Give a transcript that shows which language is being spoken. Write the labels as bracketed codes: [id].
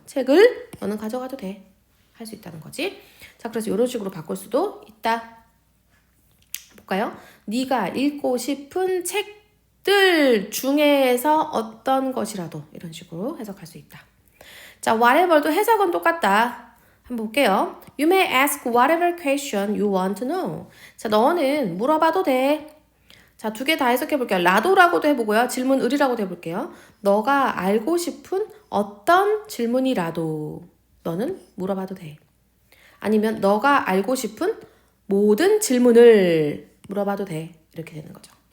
[ko] 책을 너는 가져가도 돼. 할 수 있다는 거지. 자, 그래서 이런 식으로 바꿀 수도 있다. 볼까요? 네가 읽고 싶은 책들 중에서 어떤 것이라도 이런 식으로 해석할 수 있다. 자, whatever도 해석은 똑같다. 한번 볼게요. [en] You may ask whatever question you want to know. [ko] 자, 너는 물어봐도 돼. 자, 두 개 다 해석해 볼게요. 라도라고도 해보고요. 질문 을이라고도 해볼게요. 너가 알고 싶은 어떤 질문이라도 너는 물어봐도 돼. 아니면 너가 알고 싶은 모든 질문을 물어봐도 돼. 이렇게 되는 거죠.